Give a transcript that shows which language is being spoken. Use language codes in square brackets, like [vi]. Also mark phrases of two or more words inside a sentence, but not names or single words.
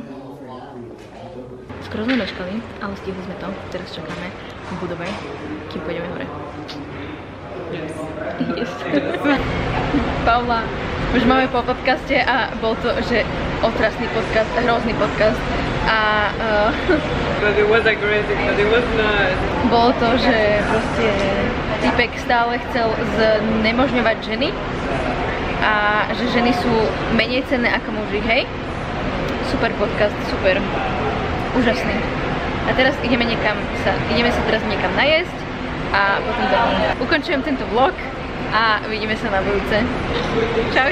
[sk] Skoro sme meškali, ale stihli sme to. Teraz čakáme v budove, kým pôjdeme hore. [en] Yes. [sk] Paula, už máme po podcaste a bol to, že otrasný podcast, hrozný podcast a [en] But it was aggressive, but it was nice. [sk] Bolo to, že proste typek stále chcel znemožňovať ženy a že ženy sú menej cenné ako muži, hej? Super podcast, super, úžasný. A teraz ideme sa teraz niekam najesť a potom ukončujem tento vlog a vidíme sa na budúce.